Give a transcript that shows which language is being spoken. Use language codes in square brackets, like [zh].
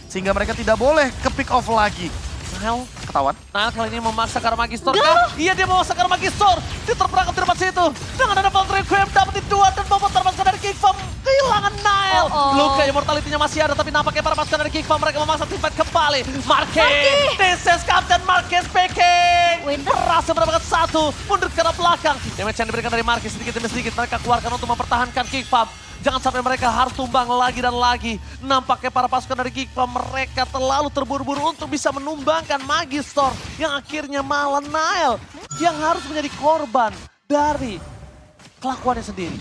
[id] Sehingga mereka tidak boleh ke pick off lagi. Nile? Ketahuan. Nile kali ini memaksa ke arah Magister. Iya, dia memaksa ke arah Magister. Dia terperangkap di depan situ. Dengan ada Valkyrie Requiem dapetin dua dan bobot termasuk dari Geekfam. Kehilangan Nile. Luka immortality-nya masih ada tapi nampaknya para pasukan dari Geekfam mereka memaksa teamfight kembali. Marky. [en] This is Captain Marky speaking. [id] Winter. Berhasil mendapatkan satu. Mundur ke arah belakang. Damage yang diberikan dari Marky sedikit demi sedikit mereka keluarkan untuk mempertahankan Geekfam. Jangan sampai mereka harus tumbang lagi dan lagi. Nampaknya para pasukan dari Geekfam mereka terlalu terburu-buru untuk bisa menumbangkan Magister yang akhirnya malah Nile yang harus menjadi korban dari kelakuannya sendiri.